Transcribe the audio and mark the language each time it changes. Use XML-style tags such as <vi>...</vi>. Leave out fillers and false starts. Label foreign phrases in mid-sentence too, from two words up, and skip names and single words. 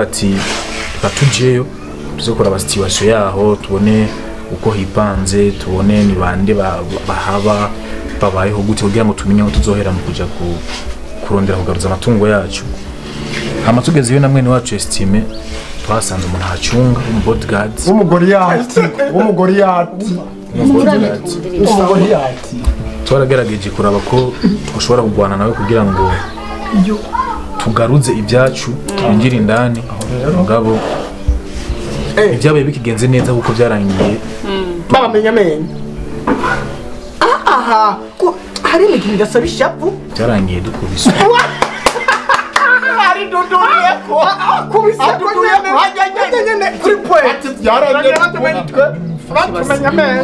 <rn>ati tukatujeyo tuzokora ba situation yaho tubone uko hipanze tubone ni bande bahaba babayeho gute kugira ngo tumenye aho tuzohera mu kuja kurondera kugaruza amatungo yacu hama tugezeyo na mwene wacu estime twasanze umuntu hacunga bodyguard w'umugoriyati twaragerageje kuraba ko twashobora kugwana nawe kugira ngo tugaruze ibyacu twinjira indani mugabo ibyabaye bikigenze neza kuko byarangiye babamenya menye aha hari ikintu ndasaba ishapu byarangiye dukubiswe duduriye ko kubisa duduriye hajyanye kuri point yarangiye tumenitwe batumenya menye</rn>